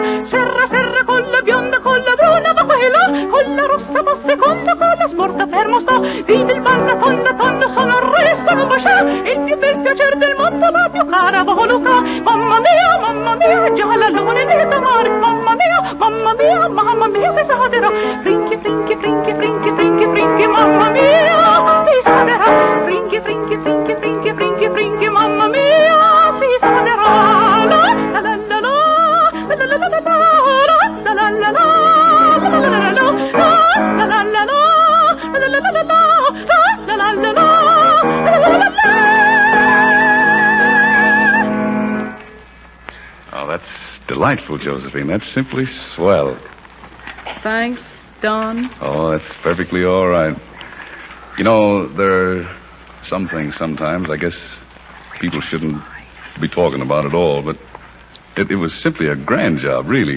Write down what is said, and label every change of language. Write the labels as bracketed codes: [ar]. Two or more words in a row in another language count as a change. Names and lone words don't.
[it] Serra, serra, con la bionda, con la bruna, ma quella, con la rossa, ma seconda, con la smorta fermo sta. Vive il balla, tonda, tonda, sono il re, sono bascià, il più bel piacere del mondo, la più cara voluca. Mamma mia, già la luna in mezzo a mare. Mamma mia, si salterà. Brinchi, brinchi, brinchi, brinchi, brinchi, brinchi, mamma mia, si salterà. Brinchi, brinchi, brinchi, brinchi, brinchi, brinchi, mamma mia, si salterà. La la la la la, la la la la la, la la la la la, la la la la la, la la la la, la la la la la, la la la la la. [en] Oh, that's delightful, Josephine. That's simply swell. Thanks, Don. Oh, that's perfectly all right. You know, there are some things sometimes I guess people shouldn't be talking about at all, but it was simply a grand job, really.